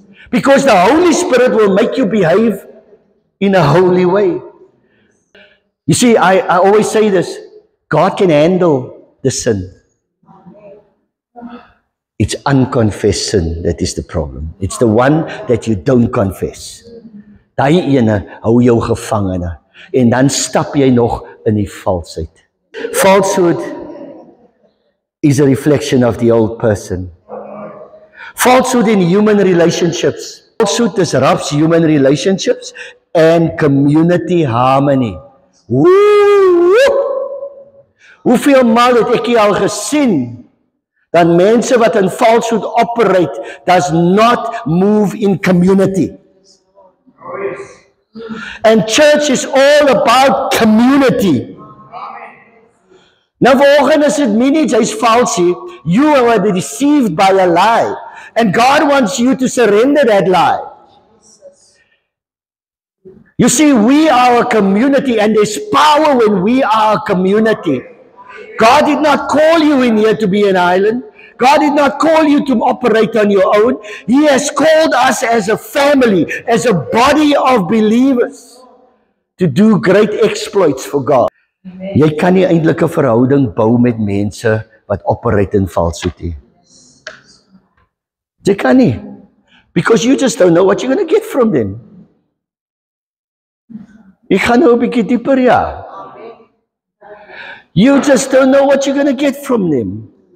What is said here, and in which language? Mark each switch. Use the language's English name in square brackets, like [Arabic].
[English] Because the Holy Spirit will make you behave in a holy way. You see, I always say this, God can handle the sin. It's unconfessed sin that is the problem. It's the one that you don't confess. [Afrikaans] Daai ene hou jou gevangene. En dan stap jy nog in die valsheid. [English] Falsehood is a reflection of the old person. Falsehood in human relationships. Falsehood disrupts human relationships and community harmony. [Afrikaans] Hoeveel maal het ek al gesien dat mense wat in falsehood operate [English] does not move in community. And church is all about community. [Afrikaans] Nou vanoggend is dit nie jy's vals nie. [English] You are deceived by a lie. And God wants you to surrender that lie. You see, we are a community and there's power when we are a community. God did not call you in here to be an island. God did not call you to operate on your own. He has called us as a family, as a body of believers to do great exploits for God. [Afrikaans] Jy kan nie eintlik 'n verhouding bou met mense wat operate in falsehood nie. Jy kan nie. [English] Because you just don't know what you're going to get from them. [Afrikaans] Ek gaan nou 'n bietjie dieper, ja. [English] You just don't know what you're going to get from them.